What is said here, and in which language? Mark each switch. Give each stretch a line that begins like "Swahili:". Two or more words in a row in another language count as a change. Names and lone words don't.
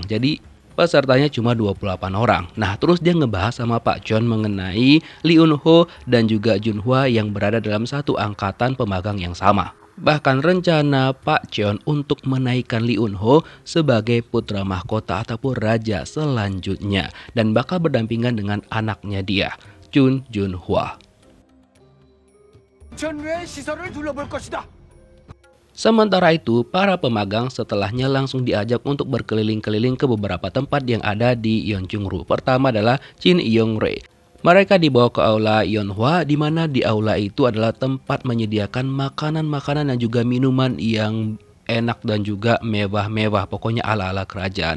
Indonesian: Jadi pesertanya cuma 28 orang. Nah terus dia ngebahas sama Pak Cheon mengenai Lee Eun-ho dan juga Junhwa yang berada dalam satu angkatan pemagang yang sama. Bahkan rencana Pak Cheon untuk menaikkan Lee Eun-ho sebagai putra mahkota ataupun raja selanjutnya. Dan bakal berdampingan dengan anaknya dia, Chun Junhwa.
Korean: 전외의 시설을 둘러볼 것이다.
Indonesian: Sementara itu, para pemagang setelahnya langsung diajak untuk berkeliling-keliling ke beberapa tempat yang ada di Yeonchungru. Pertama adalah Chin Yong-rae. Mereka dibawa ke aula Yeonhwa, di mana di aula itu adalah tempat menyediakan makanan-makanan dan juga minuman yang enak dan juga mewah-mewah, pokoknya ala-ala kerajaan.